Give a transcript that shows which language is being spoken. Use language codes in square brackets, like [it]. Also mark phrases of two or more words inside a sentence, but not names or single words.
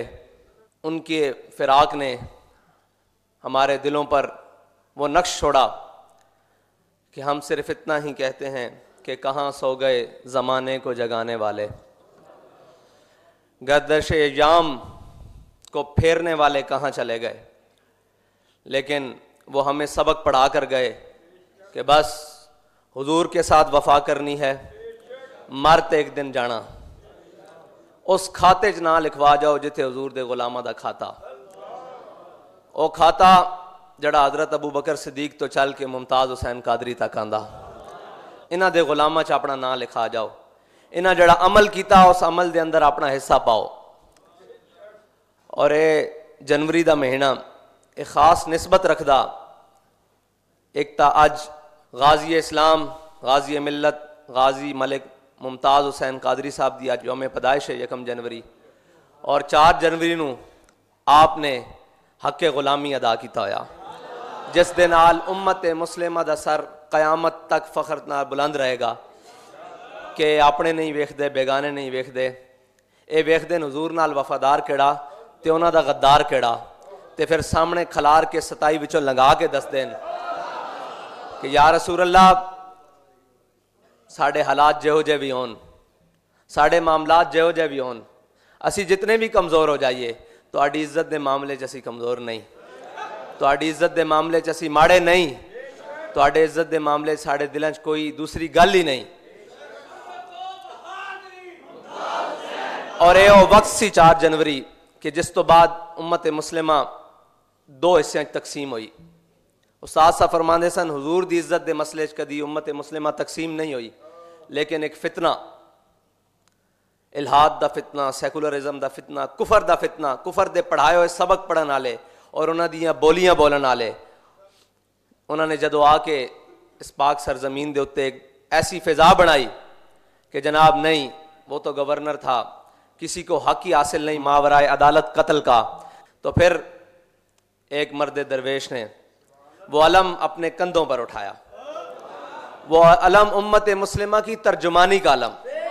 [ur] ان کے فراق نے ہمارے دلوں پر وہ نقش چھوڑا کہ ہم صرف اتنا ہی کہتے ہیں کہ کہاں سو گئے زمانے کو جگانے والے، گردش ایام کو پھیرنے والے کہاں چلے گئے۔ لیکن وہ ہمیں سبق پڑھا کر گئے کہ بس حضور کے ساتھ وفا کرنی ہے، [pa] مرتے ایک دن جانا، اس کھاتے چ نہ لکھوا جاؤ جتھے حضور دے غلامہ دا کھاتا، او کھاتا جڑا حضرت ابو بکر صدیق تو چل کے ممتاز حسین قادری تک آندا، انہاں دے غلامہ چ اپنا نام لکھا جاؤ، انہاں جڑا عمل کیتا اس عمل دے اندر اپنا حصہ پاؤ۔ اور اے جنوری دا مہینہ ایک خاص نسبت رکھدا، ایک تا اج غازی اسلام، غازی ملت، غازی ملک ممتاز حسین قادری صاحب دی اج یوم پیدائش ہے 1 جنوری، اور 4 جنوری نو آپ نے حق غلامی ادا کیتا ہویا، جس دے نال امت مسلمہ دا سر قیامت تک فخر نال بلند رہے گا کہ اپنے نہیں ویکھدے، بیگانے نہیں ویکھدے، اے ویکھدے حضور نال وفادار کیڑا تے انہاں دا غدار کیڑا، تے پھر سامنے کھلار کے 27 وچوں لنگا کے دس دین کہ [ar] یا رسول اللہ [pa] ساڑے حالات جہو جے بھی ہون، ساڑے معاملات جہو جے بھی ہون، اسی جتنے بھی کمزور ہو جائیے تو آڈی عزت دے معاملے چسی کمزور نہیں، تو آڈی عزت دے معاملے چسی ماڑے نہیں، تو آڈے عزت دے معاملے ساڑے دلیں کوئی دوسری گل ہی نہیں۔ اور اے او وقت سی 4 جنوری کہ جس تو بعد امت مسلمہ 2 حصے تقسیم ہوئی۔ استاد صاحب فرماندے سن حضور دی عزت دے مسئلے چ کدی امت مسلمہ تقسیم نہیں ہوئی، لیکن ایک فتنہ، الہاد دا فتنہ، سیکولرزم دا فتنہ، کفر دا فتنہ، کفر دے پڑھائے ہوئے سبق پڑھن والے اور انہاں دیاں بولیاں بولن والے، انہوں نے جدو آ کے اس پاک سرزمین دے اتے ایک ایسی فضا بنائی کہ جناب نہیں، [ur] وہ تو گورنر تھا، کسی کو حق ہی حاصل نہیں ماورائے عدالت قتل کا، تو پھر ایک مرد درویش نے وہ علم اپنے کندھوں پر اٹھایا، وہ علم امت مسلمہ کی ترجمانی کا علم۔